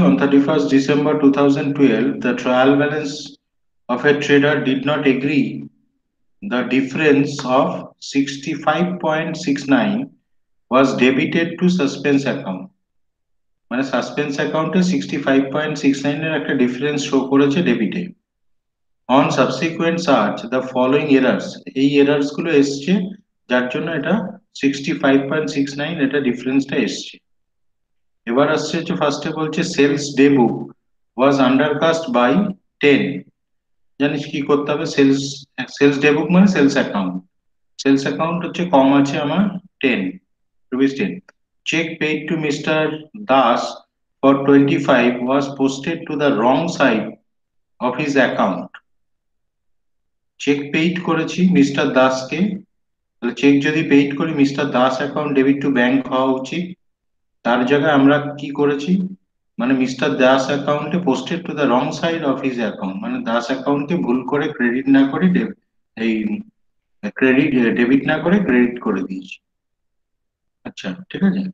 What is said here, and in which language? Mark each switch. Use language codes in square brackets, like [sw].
[en] On 31st December 2012, the trial balance of a trader did not agree the difference of 65.69 was debited to suspense account। [bn] মানে suspense অ্যাকাউন্টে 65.69 এর একটা difference show করেছে ডেবিটে। [en] on subsequent search the following errors, [bn] এই errors গুলো এসছে, যার জন্য এটা 65.69 এটা ডিফারেন্সটা এসছে। এবার আসছে হচ্ছে, ফার্স্টে বলছে [en] Sales day book was undercast by 10। [bn] জানিস কি করতে হবে? সেলস সেলস ডে বুক মানে সেলস অ্যাকাউন্ট। সেলস অ্যাকাউন্ট হচ্ছে কম আছে আমার 10 rupees 10। [en] Check paid to Mr. Das for 25 was posted to the wrong side of his account। [bn] Check paid করেছি মিস্টার দাসকে, তাহলে চেক যদি পেইড করি mister Das account debit to bank হওয়া উচিত, তার জায়গায় আমরা কি করেছি, মানে মিস্টার দাস অ্যাকাউন্টে [en] posted to the wrong side of his account, [bn] মানে দাস অ্যাকাউন্টকে ভুল করে ক্রেডিট না করে এই ক্রেডিট ডেবিট না করে ক্রেডিট করে দিয়েছি। আচ্ছা, ঠিক আছে।